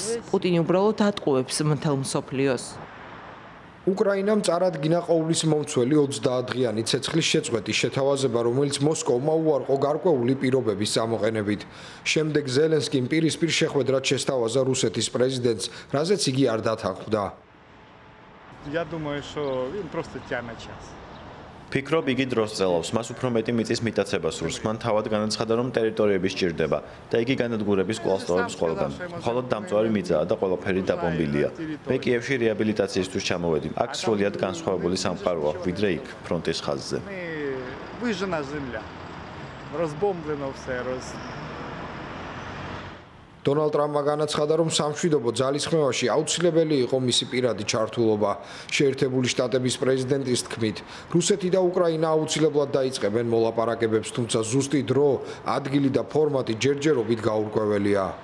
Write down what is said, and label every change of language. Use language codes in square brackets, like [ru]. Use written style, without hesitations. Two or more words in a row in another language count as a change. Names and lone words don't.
[ka] პუტინი უბრალოდ ატყუებს მთელ მსოფლიოს. უკრაინამ წარადგინა ყოვლის მომცველი 30 დღიანი ცეცხლის შეწყვეტის შეთავაზება, რომელიც მოსკოვმა უარყო გარკვეული პირობების გამოყენებით. შემდეგ ზელენსკიმ პირისპირ შეხვედრად შესთავაზა რუსეთის პრეზიდენტს, რაზეც იგი არ დათანხმდა. [ru] Я думаю, что им просто тянет час. [ka] ფიქრობ, იგი დროს წელავს, მას უფრო მეტი მიწის მიტაცება სურს. მან თავად განაცხადა, რომ ტერიტორიები სჭირდება და იგი განადგურების კვლავ სწავლობს ყველგან. მხოლოდ დამწვარი მიწაა და ყველაფერი დაბომბილია. მე კიევში რეაბილიტაციისთვის ჩამოვედი. აქ სრულიად განსხვავებული სამყაროა, ვიდრე იქ, ფრონტის ხაზზე. [ru] Выжжена земля. Разбомблено все, [ka] დონალდ ტრამპმა განაცხადა, რომ სამშვიდობო ძალისხმევაში აუცილებელი იყო მისი პირადი ჩართულობა. შეერთებული შტატების პრეზიდენტის თქმით, რუსეთი და უკრაინა აუცილებლად დაიწყებენ მოლაპარაკებებს, თუმცა ზუსტი დრო, ადგილი და ფორმატი ჯერჯერობით გაურკვეველია.